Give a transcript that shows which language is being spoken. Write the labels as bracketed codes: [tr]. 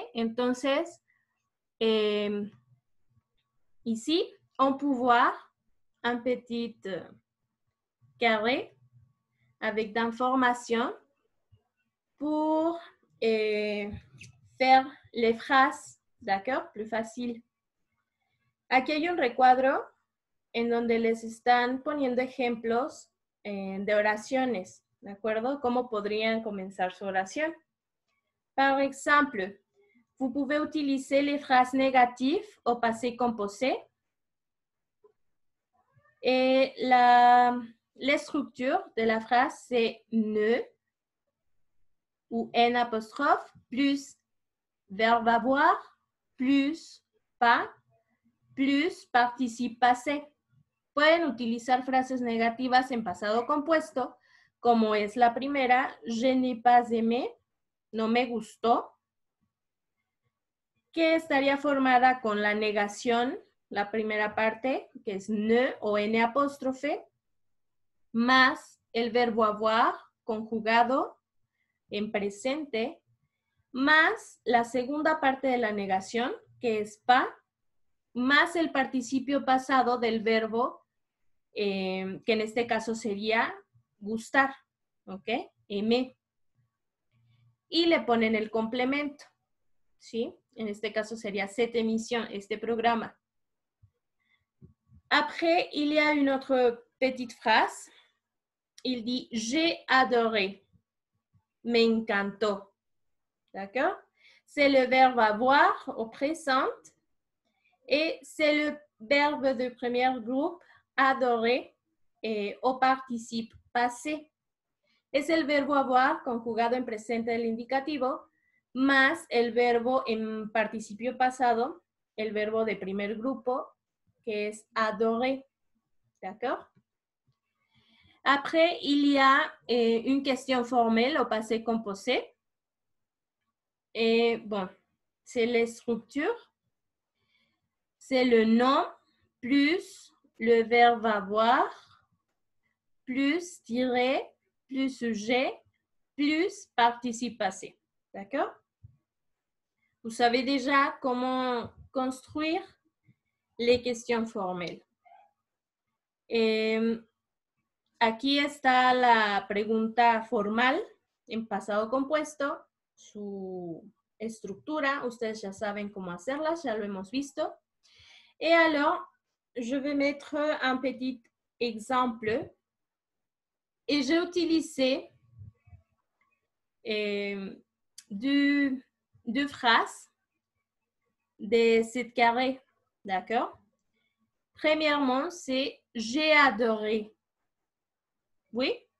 [fr] Entonces, ici, on peut voir un petit carré avec d'informations pour faire les phrases, d'accord, plus facile. [es] Aquí hay un recuadro en donde les están poniendo ejemplos de oraciones, ¿de acuerdo? ¿Cómo podrían comenzar su oración? [fr] Par exemple, vous pouvez utiliser les phrases négatives au passé composé. Et la structure de la phrase, c'est ne ou n apostrophe plus verbe avoir plus pas plus participe passé. [es] Pueden utilizar frases negativas en pasado compuesto, como es la primera, [fr] je n'ai pas aimé, [es] no me gustó, que estaría formada con la negación, la primera parte, que es ne o n apóstrofe, más el verbo avoir, conjugado en presente, más la segunda parte de la negación, que es pas, más el participio pasado del verbo, que en este caso sería gustar, ¿ok? Aimer. Y le ponen el complemento, ¿sí? En este caso sería [fr] cette émission, [es] este programa. [fr] Après, il y a une autre petite phrase. Il dit « J'ai adoré »,« m'encantó ». D'accord? C'est le verbe avoir au présent et c'est le verbe de premier groupe adorer au participe passé. [es] Es el verbo avoir conjugado en presente del indicativo más el verbo en participio pasado, el verbo de primer grupo, que es adorer. [fr] D'accord? Après, il y a une question formelle au passé composé. Et bon, c'est les structures. C'est le nom plus le verbe avoir plus tirer plus sujet plus participe passé. D'accord? Vous savez déjà comment construire les questions formelles. [es] Aquí está la pregunta formal en pasado compuesto, su estructura, ustedes ya saben cómo hacerlas, ya lo hemos visto. [fr] Et alors, je vais mettre un petit exemple et j'ai utilisé deux phrases de cette carré. D'accord? Premièrement, c'est j'ai adoré. Oui?